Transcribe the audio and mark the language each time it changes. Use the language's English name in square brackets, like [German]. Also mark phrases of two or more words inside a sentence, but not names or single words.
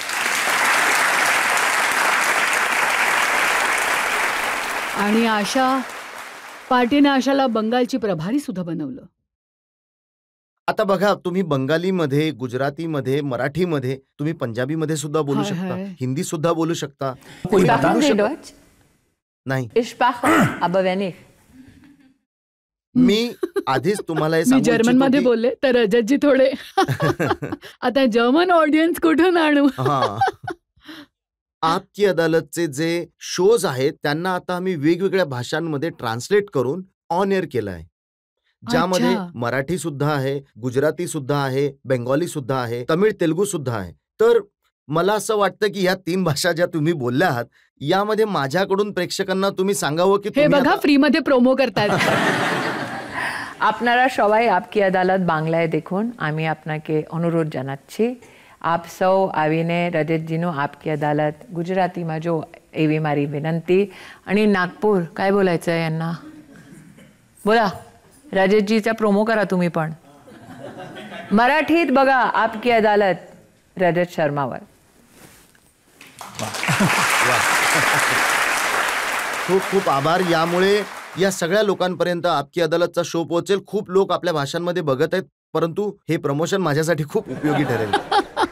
[Marathi] आणि पार्टीने आशाला बंगालची प्रभारी सुद्धा बनवलं. आता बघा, तुम्ही बंगालीमध्ये, गुजरातीमध्ये, मराठीमध्ये, तुम्ही पंजाबीमध्ये सुद्धा बोलू हाय, शकता, हाय. हिंदी सुद्धा बोलू शकता. [German] Sprachen Sie Deutsch? [Marathi] नाही, [German] Ich sprach, aber wer nicht? [Marathi] मी आधीच तुम्हाला हे मी सांगू जर्मनमध्ये इच्छितो बोलले, तर रजतजी थोडे आता जर्मन ऑडियन्स कुठून आणू? हा. आपकी अदालतचे जे शोज आहेत त्यांना आता आम्ही वेगवेगळ्या भाषांमध्ये ट्रान्सलेट करून [English] on air [Marathi] केलं आहे, ज्यामध्ये अच्छा. मराठी सुद्धा आहे, गुजराती सुद्धा आहे, बेंगॉली सुद्धा आहे, तमिळ तेलुगू सुद्धा आहे. तर मला असं वाटतं की या 3 भाषा ज्या तुम्ही बोलल्या आहात, यामध्ये माझ्याकडून प्रेक्षकांना तुम्ही सांगावं की हे तुम्ही बघा, फ्रीमध्ये प्रोमो करतायत. [Bangla] আপনারা সবাই আপকি আদালত বাংলায় দেখুন। আমি আপনাকে অনুরোধ জানাচ্ছি, [Gujarati] આપ સૌ આવીને રજતજીનું આપકી અદાલત ગુજરાતીમાં જો એવી મારી વિનંતી. [Marathi] आणि नागपूर काय बोलायचं आहे यांना? बोला, रजतजीचा प्रोमो करा तुम्ही पण. मराठीत बघा आपकी अदालत रजत शर्मावर. खूप खूप आभार. यामुळे या सगळ्या लोकांपर्यंत आपकी अदालतचा शो पोहोचेल. खूप लोक आपल्या भाषांमध्ये बघत आहेत, परंतु हे प्रमोशन माझ्यासाठी खूप उपयोगी ठरेल.